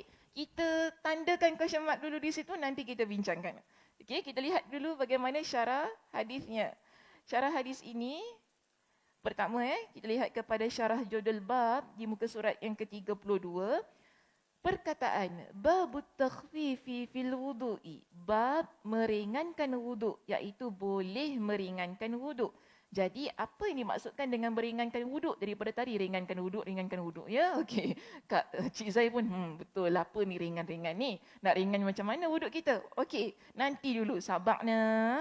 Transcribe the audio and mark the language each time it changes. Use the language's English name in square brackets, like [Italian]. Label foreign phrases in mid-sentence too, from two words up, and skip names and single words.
[Malay] Kita tandakan [English] question mark [Malay] dulu di situ, nanti kita bincangkan. Okey, kita lihat dulu bagaimana syarah hadisnya. Syarah hadis ini pertama kita lihat kepada syarah judul bab di muka surat yang ke-32. Perkataan [Arabic] babut takhfifi fil wudu'i, [Malay] bab meringankan wuduk, iaitu boleh meringankan wuduk. Jadi apa yang dimaksudkan dengan meringankan wuduk? Daripada tadi ringankan wuduk ya. Okey. Kak Cik Zai pun betul apa ni ringan-ringan ni? Nak ringan macam mana wuduk kita? Okey, nanti dulu sabarnya.